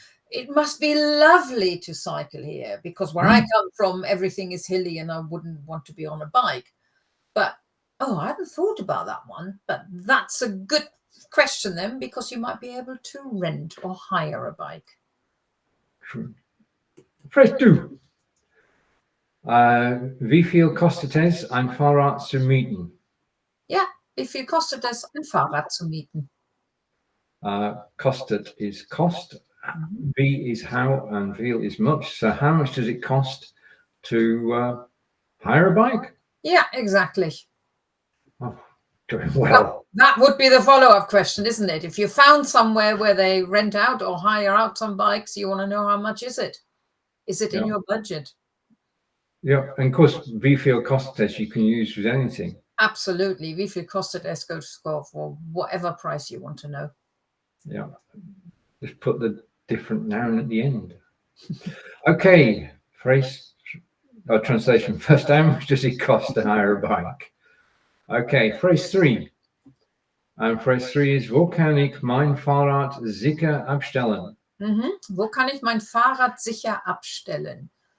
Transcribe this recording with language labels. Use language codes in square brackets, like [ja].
[en] It must be lovely to cycle here, because where I come from, everything is hilly and I wouldn't want to be on a bike. But, I hadn't thought about that one. But that's a good question then, because you might be able to rent or hire a bike. Phrase 2. [de] Wie viel kostet es, ein Fahrrad zu mieten? Ja, wie viel kostet es, ein Fahrrad zu mieten? [en] Kostet is cost, wie is how, and viel is much. So how much does it cost to hire a bike? Yeah, exactly. Oh, doing well. That would be the follow-up question, isn't it? If you found somewhere where they rent out or hire out some bikes, you want to know how much is it? Is it in your budget? Yeah, and of course, [de] wie viel kostet [en] you can use with anything. Absolutely. [de] Wie viel kostet es [en] goes for whatever price you want to know. Yeah, just put the different noun at the end. Okay, phrase or translation. First, how much does it cost to hire a bike? Okay, phrase 3. And phrase 3 is, [de] wo kann ich mein Fahrrad sicher abstellen? Wo kann ich mein Fahrrad sicher abstellen?